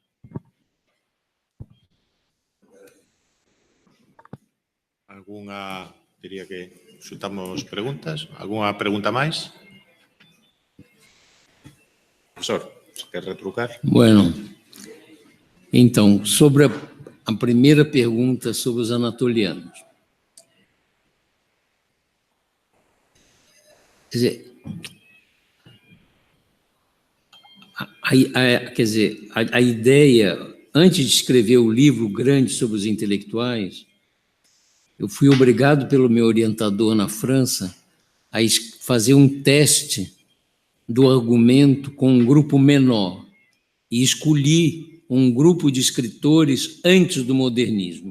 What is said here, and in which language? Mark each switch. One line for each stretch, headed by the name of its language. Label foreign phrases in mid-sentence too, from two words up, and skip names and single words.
Galician: Algunha, diría que xutamos preguntas. Algunha pregunta máis?
Portuguese: Profesor, quer retrucar? Bueno, então, sobre a primeira pergunta sobre os anatolianos. Quer dizer, a ideia, antes de escrever o livro grande sobre os intelectuais, eu fui obrigado pelo meu orientador na França a fazer um teste do argumento com um grupo menor e escolhi um grupo de escritores antes do modernismo.